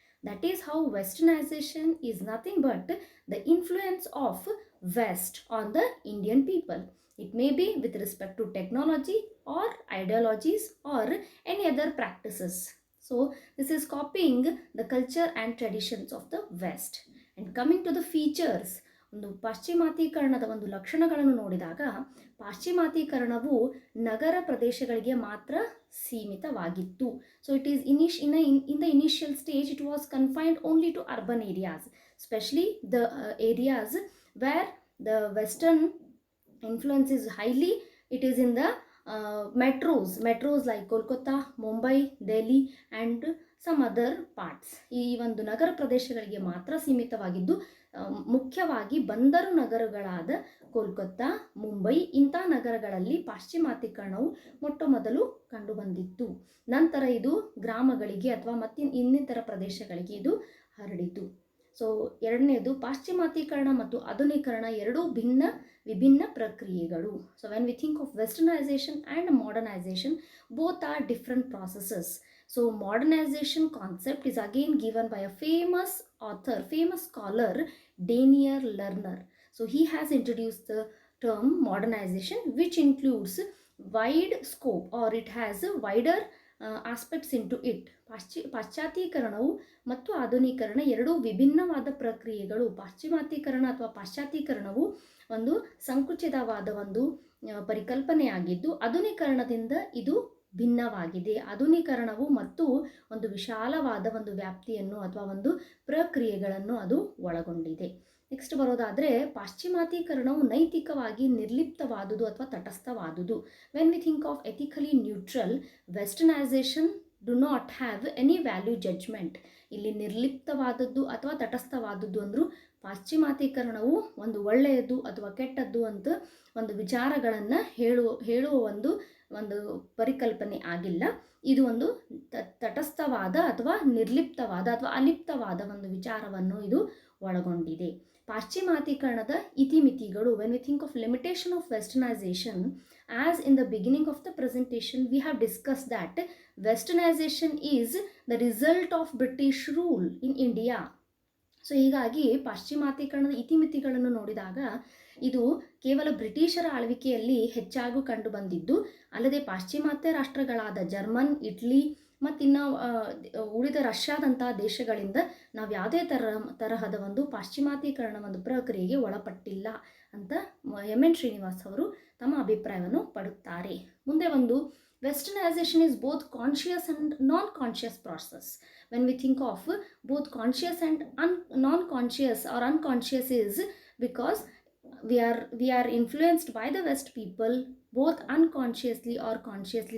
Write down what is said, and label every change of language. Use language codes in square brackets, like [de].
[en] That is how westernization is nothing but the influence of West on the Indian people. It may be with respect to technology or ideologies or any other practices. So this is copying the culture and traditions of the West. And coming to the features, [kn] ಒಂದು ಪಾಶ್ಚಿಮಾತೀಕರಣದ ಒಂದು ಲಕ್ಷಣಗಳನ್ನು ನೋಡಿದಾಗ ಪಾಶ್ಚಿಮಾತೀಕರಣವು ನಗರ ಪ್ರದೇಶಗಳಿಗೆ ಮಾತ್ರ ಸೀಮಿತವಾಗಿತ್ತು. [en] So it is in the initial stage it was confined only to urban areas, especially the areas where the Western influence is highly. It is in the metros like Kolkata, Mumbai, Delhi and some other parts. [kn] ಈ ಒಂದು ನಗರ ಪ್ರದೇಶಗಳಿಗೆ ಮಾತ್ರ ಸೀಮಿತವಾಗಿದ್ದು, ಮುಖ್ಯವಾಗಿ ಬಂದರು ನಗರಗಳಾದ ಕೋಲ್ಕತ್ತಾ, ಮುಂಬೈ ಇಂಥ ನಗರಗಳಲ್ಲಿ ಪಾಶ್ಚಿಮಾತೀಕರಣವು ಮೊಟ್ಟಮೊದಲು ಕಂಡುಬಂದಿತ್ತು. ನಂತರ ಇದು ಗ್ರಾಮಗಳಿಗೆ ಅಥವಾ ಇನ್ನಿತರ ಪ್ರದೇಶಗಳಿಗೆ ಇದು ಹರಡಿತು. ಸೊ ಎರಡನೇದು, ಪಾಶ್ಚಿಮಾತೀಕರಣ ಮತ್ತು ಆಧುನೀಕರಣ ಎರಡೂ ವಿಭಿನ್ನ ಪ್ರಕ್ರಿಯೆಗಳು. [en] So when we think of westernization and modernization, both are different processes. So modernization concept is again given by a famous scholar, Daniel Lerner. So he has introduced the term modernization, which includes wide scope or it has a wider aspects into it. [kn] ಪಾಶ್ಚಾತೀಕರಣವು ಮತ್ತು ಆಧುನೀಕರಣ ಎರಡೂ ವಿಭಿನ್ನವಾದ ಪ್ರಕ್ರಿಯೆಗಳು. ಪಾಶ್ಚಿಮಾತೀಕರಣ ಅಥವಾ ಪಾಶ್ಚಾತೀಕರಣವು ಒಂದು ಸಂಕುಚಿತವಾದ ಒಂದು ಪರಿಕಲ್ಪನೆಯಾಗಿದ್ದು, ಆಧುನೀಕರಣದಿಂದ ಇದು ಭಿನ್ನವಾಗಿದೆ. ಆಧುನೀಕರಣವು ಮತ್ತು ಒಂದು ವಿಶಾಲವಾದ ಒಂದು ವ್ಯಾಪ್ತಿಯನ್ನು ಅಥವಾ ಒಂದು ಪ್ರಕ್ರಿಯೆಗಳನ್ನು ಅದು ಒಳಗೊಂಡಿದೆ. ನೆಕ್ಸ್ಟ್ ಬರೋದಾದರೆ ಪಾಶ್ಚಿಮಾತೀಕರಣವು ನೈತಿಕವಾಗಿ ನಿರ್ಲಿಪ್ತವಾದುದು ಅಥವಾ ತಟಸ್ಥವಾದುದು. [en] When we think of ethically neutral, westernization do not have any value judgment. [kn] ಇಲ್ಲಿ ನಿರ್ಲಿಪ್ತವಾದದ್ದು ಅಥವಾ ತಟಸ್ಥವಾದದ್ದು ಅಂದರೂ ಪಾಶ್ಚಿಮಾತೀಕರಣವು ಒಂದು ಒಳ್ಳೆಯದು ಅಥವಾ ಕೆಟ್ಟದ್ದು ಅಂತ ಒಂದು ವಿಚಾರಗಳನ್ನು ಹೇಳುವ ಒಂದು ಪರಿಕಲ್ಪನೆ ಆಗಿಲ್ಲ. ಇದು ಒಂದು ತಟಸ್ಥವಾದ ಅಥವಾ ನಿರ್ಲಿಪ್ತವಾದ ಅಥವಾ ಅಲಿಪ್ತವಾದ ಒಂದು ವಿಚಾರವನ್ನು ಇದು ಒಳಗೊಂಡಿದೆ. ಪಾಶ್ಚಿಮಾತೀಕರಣದ ಇತಿಮಿತಿಗಳು. [en] When we think of limitation of westernization, as in the beginning of the presentation we have discussed that westernization is the result of British rule in India. [kn] So ಹೀಗಾಗಿ ಪಾಶ್ಚಿಮಾತೀಕರಣದ ಇತಿಮಿತಿಗಳನ್ನು ನೋಡಿದಾಗ ಇದು ಕೇವಲ ಬ್ರಿಟಿಷರ ಆಳ್ವಿಕೆಯಲ್ಲಿ ಹೆಚ್ಚಾಗಿ ಕಂಡು ಬಂದಿದ್ದು ಅಲ್ಲದೆ ಪಾಶ್ಚಿಮಾತ್ಯ ರಾಷ್ಟ್ರಗಳಾದ ಜರ್ಮನ್, ಇಟ್ಲಿ ಮತ್ತಿನ್ನು ಉಳಿದ ರಷ್ಯಾದಂತಹ ದೇಶಗಳಿಂದ ನಾವು ಯಾವುದೇ ತರಹದ ಒಂದು ಪಾಶ್ಚಿಮಾತೀಕರಣ ಒಂದು ಪ್ರಕ್ರಿಯೆಗೆ ಒಳಪಟ್ಟಿಲ್ಲ ಅಂತ ಎನ್ ಶ್ರೀನಿವಾಸ್ ಅವರು ತಮ್ಮ ಅಭಿಪ್ರಾಯವನ್ನು ಪಡುತ್ತಾರೆ. ಮುಂದೆ ಒಂದು [en] Westernization is both conscious and non-conscious process. When we think of both conscious and non-conscious or unconscious is because we are influenced by the West people both unconsciously or consciously.